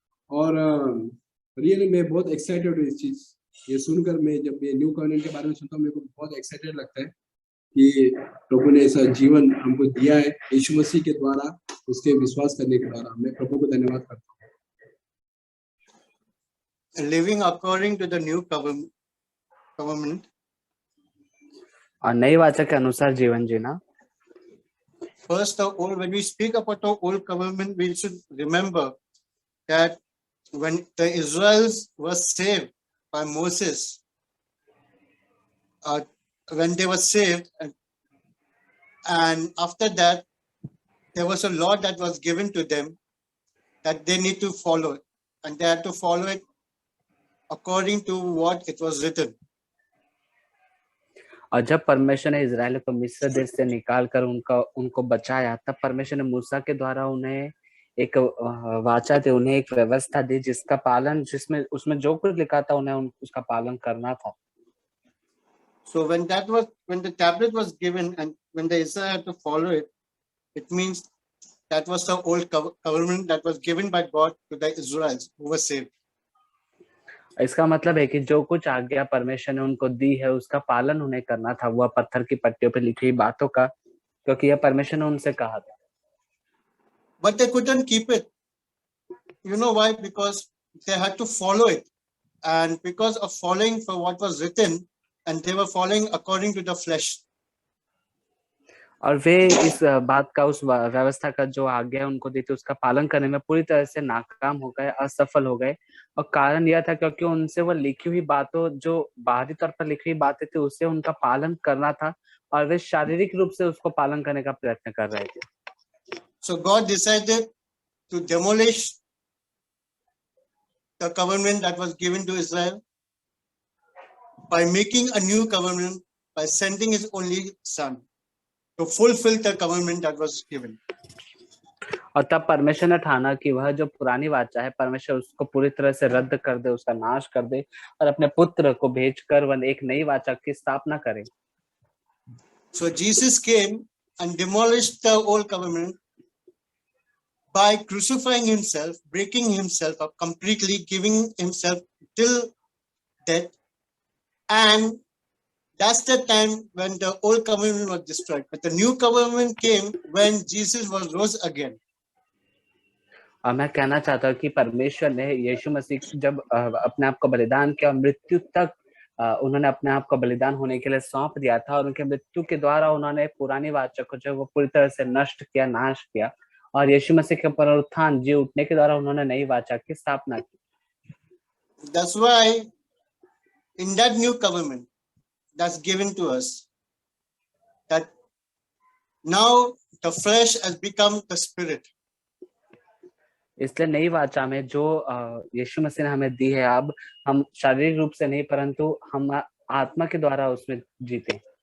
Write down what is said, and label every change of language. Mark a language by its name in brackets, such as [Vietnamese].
[Hindi] और रियली मैं बहुत एक्साइटेड हूँ इस चीज ये सुनकर। मैं जब ये न्यू कॉन्वेंट के बारे में सुनता हूँ, मेरे को बहुत एक्साइटेड लगता है कि प्रभु ने ऐसा जीवन हमको दिया है यीशु मसीह के द्वारा, उसके विश्वास करने के द्वारा। मैं प्रभु को धन्यवाद करता हूँ। [English] Living according to the new covenant. [Hindi] और नई वाचा के अनुसार जीवन जीना। [English] First of all, when we speak about the old covenant, we should remember that when the Israelites were saved by Moses, when they were saved, and after that, there was a law that was given to them that they need to follow it, and they had to follow it according to what it was written. [Hindi] और जब परमेश्वर ने Israel को मिस्र देश से निकाल कर उनको बचाया, तब परमेश्वर ने मूसा के द्वारा उन्हें एक वाचा दी, उन्हें एक व्यवस्था दी, जिसका पालन, जिसमें उसमें जो कुछ लिखा था उन्हें उसका पालन करना था। [English] So when the tablet was given and when the Israel had to follow it, it means that was the old covenant that was given by God to the Israelites who were saved. [Hindi] इसका मतलब है कि जो कुछ आज्ञा परमेश्वर ने उनको दी है, उसका पालन उन्हें करना था, वह पत्थर की पट्टियों पे लिखी बातों का, क्योंकि यह परमेश्वर ने उनसे कहा था। [English] But they couldn't keep it. You know why? Because they had to follow it, and because of following for what was written, and they were following according to the flesh. [Hindi] और वे इस बात का, उस व्यवस्था का जो आज्ञा उनको दी थी, उसका पालन करने में पूरी तरह से नाकाम हो गए, असफल हो गए। और कारण यह था क्योंकि उनसे वो लिखी हुई बातों, जो बाहरी तौर पर लिखी हुई बातें थी, उससे उनका पालन करना था, और वे शारीरिक रूप से उसको पालन करने का प्रयत्न कर रहे थे। [English] So God decided to demolish the covenant that was given to Israel by making a new covenant, by sending his only son to fulfill the covenant that was given. [Hindi] और तब परमेश्वर ने ठाना कि वह जो पुरानी वाचा है, परमेश्वर उसको पूरी तरह से रद्द कर दे, उसका नाश कर दे, और अपने पुत्र को भेजकर वह एक नई वाचा की स्थापना करे। [English] So Jesus came and demolished the old covenant by crucifying himself, breaking himself up completely, giving himself till death, and that's the time when the old covenant was destroyed. But the new covenant came when Jesus was rose again. [Hindi] और मैं कहना चाहता हूँ कि परमेश्वर ने यीशु मसीह जब अपने आप को बलिदान किया, मृत्यु तक उन्होंने अपने आप को बलिदान होने के लिए सौंप दिया था, और उनके मृत्यु के द्वारा उन्होंने पुरानी वाचा को जो वो पूरी तरह से नष्ट किया, नाश किया, और यीशु मसीह के पुनरुत्थान, जी उठने के द्वारा उन्होंने नई वाचा की स्थापना की। [English] That's why in that new covenant that's given to us, that now the flesh has become the spirit. [Hindi] इसलिए नई वाचा में जो यीशु मसीह ने हमें दी है, अब हम शारीरिक रूप से नहीं परंतु हम आत्मा के द्वारा उसमें जीते,